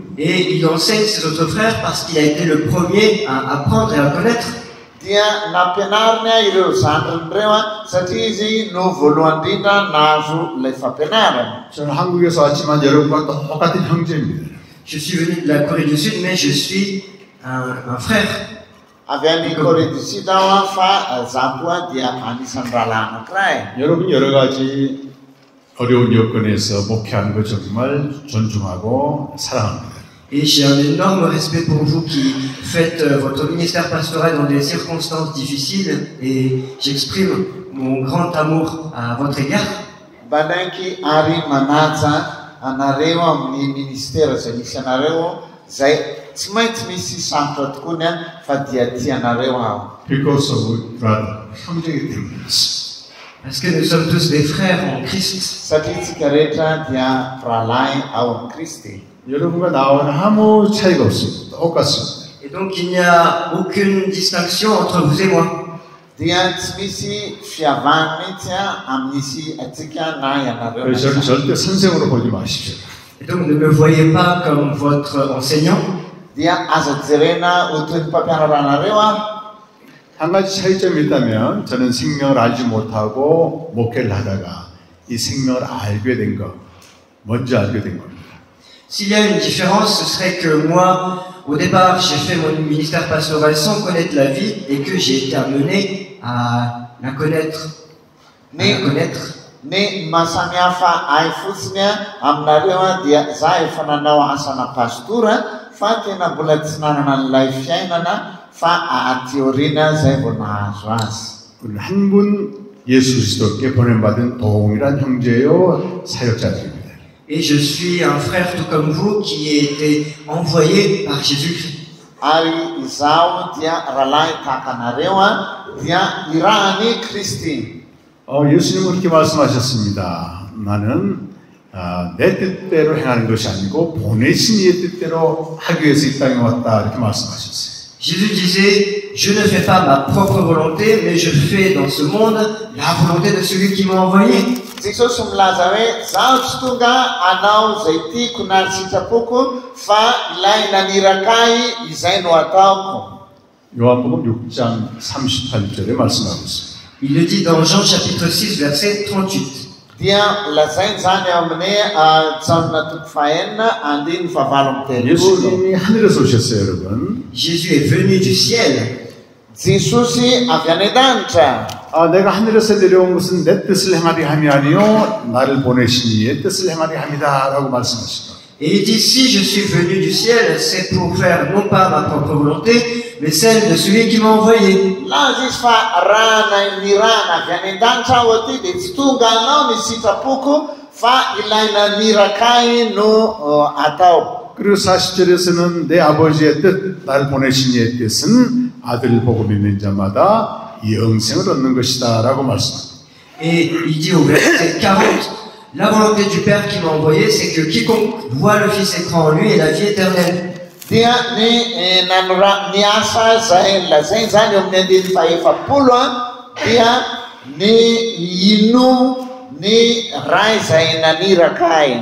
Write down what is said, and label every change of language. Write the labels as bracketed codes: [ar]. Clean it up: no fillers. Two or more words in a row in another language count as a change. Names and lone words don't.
[fr] Et il enseigne ses autres frères parce qu'il a été le premier à apprendre et à connaître. [mg] Dia nampianarina ireo zandrin'ireo satria izy no voalohany indrindra nahazo ilay fampianarana. [ko] 저는 한국에서 왔지만 여러분과 똑같은 형제입니다. [fr] Je suis venu de la Corée du Sud, mais je suis un frère. [mg] Avy any Corée du Sud aho fa zaho koa dia anisan'ny rahalahy anankiray. [ko] 여러분 여러 가지 어려운 여건에서 목회하는 거 정말 존중하고 사랑합니다. [fr] Et j'ai un énorme respect pour vous qui faites votre ministère pastoral dans des circonstances difficiles et j'exprime mon grand amour à votre égard. [mg] Banaiky ary manaja anareo amin'ny ministera izay misy anareo izay tsy maintsy misy sarotra tokoa ny any fa dia tianareo aho. [en] Because of brother, [ko] 형제이기 때문에. [fr] Parce que nous sommes tous des frères en Christ. [mg] Satria tsika rehetra dia pralahy ao amin'ny Kristy. [ko] 여러분과 나와는 아무 차이가 없습니다. 똑같습니다. [fr] Et donc il n'y a aucune distinction entre vous et moi. [mg] Dia tsy misy fiavahana mihitsy amin'isy atsika na ianareo. [ko] 그래서 저는 절대 선생으로 보지 마십시오. [fr] Et donc ne me voyez pas comme votre enseignant. [mg] dia aza jerena ho toy ny mpampianaranareo aho. [ko] 한 가지 차이점이 있다면 저는 생명을 알지 못하고 목회를 하다가 이 생명을 알게 된 것, 먼저 알게 된 겁니다. [fr] S'il y a une différence, ce serait que moi, au départ, j'ai fait mon ministère pastoral sans connaître la vie et que j'ai été amené à la connaître. [mg] Ny mahasamihafa ahy fotsiny aminareo dia za efa nanao asana pastora fa tena mbola tsy nanana an'ilay fiainana fa teoriana zay vao nahazo azy. [ko] 우리는 한 분 예수 그리스도께 보냄받은 동일한 형제요 사역자들입니다. [fr] Et je suis un frère tout comme vous qui a été envoyé par Jésus-Christ. [mg] Ary izaho dia rahalahy tahaka anareo dia irahany Kristy. [ko] 예수님은 그렇게 말씀하셨습니다. 나는 내 뜻대로 행하는 것이 아니고 보내신 이의 뜻대로 하기 위해서 이 땅에 왔다 이렇게 말씀하셨어요. [fr] Jésus disait, je ne fais pas ma propre volonté, mais je fais dans ce monde la volonté de celui qui m'a envoyé. [mg] Jesosy milaza hoe zaho tsy tonga anao zay tiako na ny sitrapoko fa ilay naniraka ahy izay no ataoko. [ko] 요한복음 6장 38절에 말씀하고 있습니다. [fr] Il le dit dans Jean chapitre 6 verset 38. [mg] Dia lazainy zany ao amin'ny Jaona toko fahenina andiny favalo amby telopolo. [ko] 예수님이 하늘에서 오셨어요, 여러분. [fr] Jésus est venu du ciel. [mg] Jesosy avy any an-danitra. [ko] 내가 하늘에서 내려온 것은 내 뜻을 행하려 함이 아니요 나를 보내신 이의 뜻을 행하려 함이다라고 말씀하시죠. [fr] Et il dit, si je suis venu du ciel, c'est pour faire non pas ma propre volonté, mais celle de celui qui m'a envoyé. [mg] Laza izy fa raha nirana avy any an-danitra aho aty dia tsy tonga anao ny sitrapoko fa ilay naniraka ahy no atao. [ko] 그리고 40절에서는 내 아버지의 뜻, 나를 보내신 이의 뜻은 아들을 보고 믿는 자마다 영생을 얻는 것이다 라고 말씀합니다. [fr] Et il dit au verset 40, la volonté du Père qui m'a envoyé, c'est que quiconque voit le Fils et croit en lui ait la vie éternelle. [mg] Dia ny asa zay lazainy zany eo amin'ny andiny faha-efapolo dia ny ino ny ray zay naniraka ahy.